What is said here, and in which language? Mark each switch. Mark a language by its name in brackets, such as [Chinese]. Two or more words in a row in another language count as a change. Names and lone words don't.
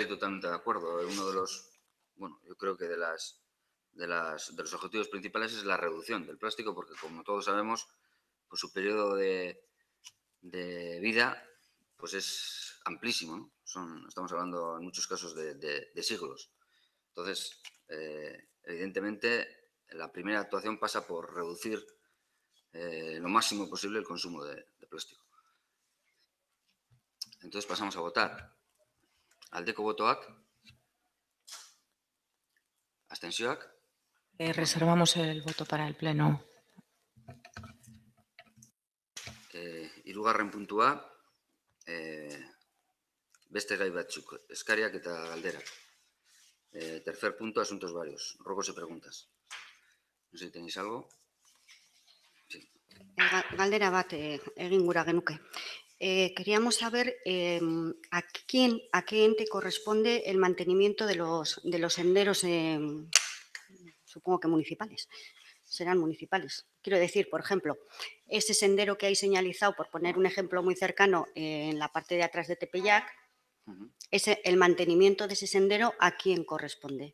[Spanish] Estoy totalmente de acuerdo. Uno de los, yo creo que de los objetivos principales es la reducción del plástico, porque como todos sabemos, pues su periodo de vida pues es amplísimo, ¿no? Estamos hablando en muchos casos de siglos. Entonces, evidentemente, la primera actuación pasa por reducir lo máximo posible el consumo de plástico. Entonces pasamos a votar. [Basque] Aldeko botoak. Abstentzioak. [Spanish] Reservamos el voto para el pleno. [Basque] Hirugarren puntua, beste gai batzuk, eskariak eta galderak. [Spanish] Tercer punto, asuntos varios, ruegos y preguntas. No sé si tenéis algo. Sí. [Basque] Galdera bat egin gura genuke. [Spanish] Queríamos saber a qué ente corresponde el mantenimiento de los senderos, supongo que municipales. Serán municipales. Quiero decir, por ejemplo, ese sendero que hay señalizado, por poner un ejemplo muy cercano, en la parte de atrás de Tepeyac, el mantenimiento de ese sendero, ¿a quién corresponde?